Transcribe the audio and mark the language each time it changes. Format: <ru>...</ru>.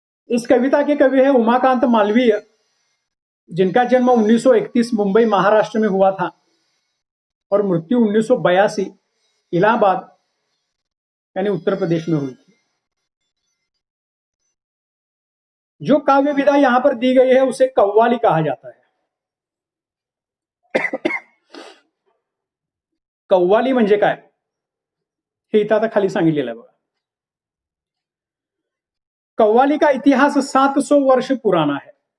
<hi>इस कविता के कवि है उमाकांत मालवीय, जिनका जन्म 1931 मुंबई महाराष्ट्र में हुआ था और मृत्यु 1982 इलाहाबाद यानी उत्तर प्रदेश में हुई थी. जो काव्य विधा यहां पर दी गई है उसे कव्वाली कहा जाता है.</hi> <mr>कव्वाली म्हणजे काय हे इथं आता खाली सांगितलेलं आहे बघा.</mr> <hi>कव्वाली का इतिहास 700 वर्ष पुराना है.</hi>